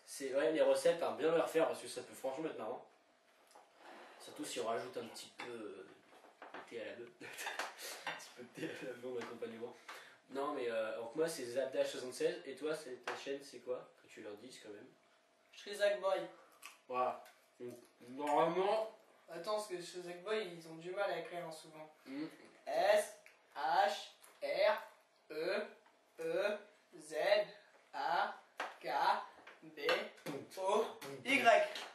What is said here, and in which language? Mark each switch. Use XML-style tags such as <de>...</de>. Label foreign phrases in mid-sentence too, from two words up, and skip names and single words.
<fr>C'est ouais, les recettes, hein, bien les refaire parce que ça peut franchement être marrant. Surtout si on rajoute un petit peu de thé à la bœuf. Un petit peu de thé à la bœuf en accompagnement. Non mais donc moi c'est Zapdash76 et toi ta chaîne c'est quoi? Que tu leur dises quand même. Shrizak Boy. Voilà. Donc, normalement. Attends, parce que Shrizak Boy, ils ont du mal à écrire souvent. S H R E E Z A K B O Y.</fr>